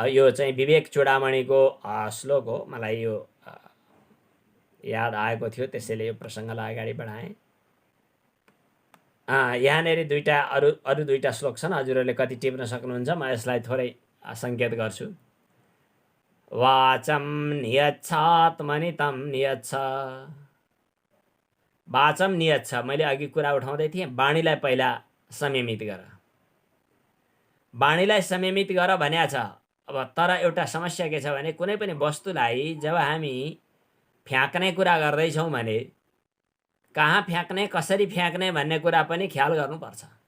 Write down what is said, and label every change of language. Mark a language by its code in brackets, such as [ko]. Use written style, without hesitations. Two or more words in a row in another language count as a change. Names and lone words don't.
[ne] यो चाहिँ विवेक चूडामणिको श्लोक हो। मलाई यो याद आएको थियो, त्यसैले यो प्रसङ्गलाई अगाडि बढाएँ। यहाँनिर अरू दुईटा श्लोक छन्। हजुरहरूले कति टिप्न सक्नुहुन्छ, म यसलाई थोरै सङ्केत गर्छु। [sa] वाचम नियच्छात्मनि तं नियच्छ। वाचम नियच्छ, [ne] मैले अघि कुरा उठाउँदै थिएँ, वाणीलाई पहिला संयमित गर, वाणीलाई संयमित गर भन्या छ। अब तर एउटा समस्या के छ भने कुनै पनि वस्तुलाई जब हामी फ्याँक्ने कुरा गर्दैछौँ भने कहाँ फ्याँक्ने, कसरी फ्याँक्ने भन्ने कुरा पनि ख्याल गर्नुपर्छ।